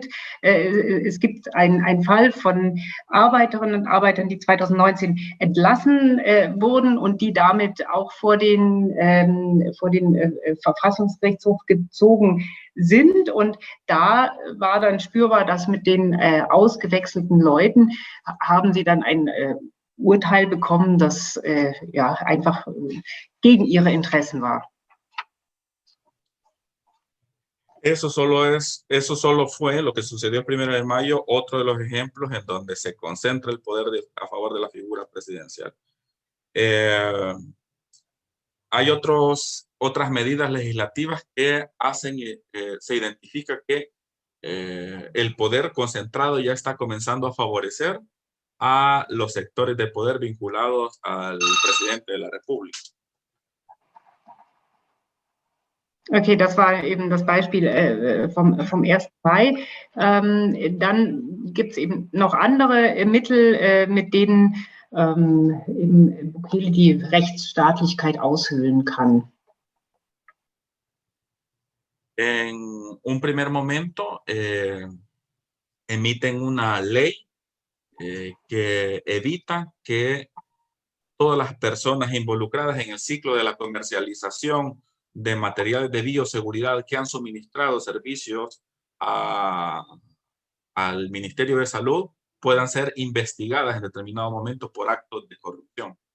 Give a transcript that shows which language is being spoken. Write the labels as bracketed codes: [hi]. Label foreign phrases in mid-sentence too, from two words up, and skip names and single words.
[de] Es gibt einen Fall von Arbeiterinnen und Arbeitern, die 2019 entlassen wurden und die damit auch vor den Verfassungsgerichtshof gezogen sind. Und da war dann spürbar, dass mit den ausgewechselten Leuten haben sie dann ein Urteil bekommen, das ja einfach gegen ihre Interessen war. [es] Eso solo fue lo que sucedió el 1 de mayo, otro de los ejemplos en donde se concentra el poder a favor de la figura presidencial. Hay otras medidas legislativas que hacen, se identifica que el poder concentrado ya está comenzando a favorecer a los sectores de poder vinculados al presidente de la República. [de] Okay, das war eben das Beispiel vom 1. Mai. Dann gibt es eben noch andere Mittel, mit denen eben Bukele die Rechtsstaatlichkeit aushöhlen kann. [es] En un primer momento emiten una ley que evita que todas las personas involucradas en el ciclo de la comercialización de materiales de bioseguridad que han suministrado servicios al Ministerio de Salud puedan ser investigadas en determinados momentos por actos de corrupción.